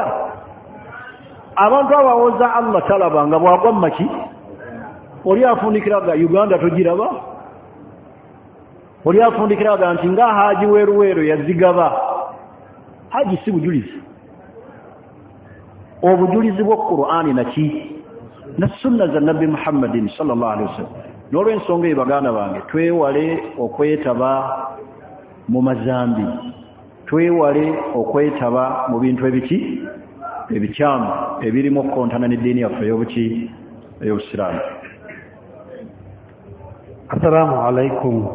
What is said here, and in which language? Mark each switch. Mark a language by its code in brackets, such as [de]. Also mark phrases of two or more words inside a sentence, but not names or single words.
[lg] Abantu abawoza Allah talaba nga bwagwa mu maki oli afundikiraga Uganda togiraba, oli afundikiraga nti nga Haji Weruweru yazigaba. Haji si bujulizi, obujulizi bwa Qur'ani na sunna za Nabi Muhammadin [ar] صلى الله عليه وسلم. [lg] N'olw'ensonga eyo baganda bange twewale okwetaba mu mazambi, twewale okwetaba mu bintu ebikyamu ebirimu okukontana n'eddiini yaffe ey'obusiraamu. [ar] السلام عليكم.